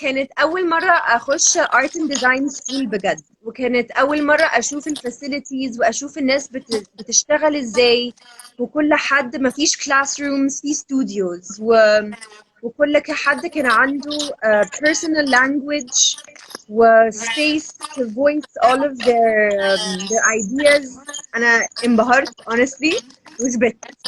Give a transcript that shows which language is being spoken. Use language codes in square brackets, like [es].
[ar] كانت أول مرة أخش [en] art and design school [ar] بجد. وكانت أول مرة أشوف الفاسيلتيز وأشوف الناس بتشتغل إزاي. وكل حد ما فيش [en] classrooms [ar] في [en] studios [ar] وكل حد كان عنده [en] personal language space to voice all of their ideas. [ar] أنا انبهرت honestly وثبت.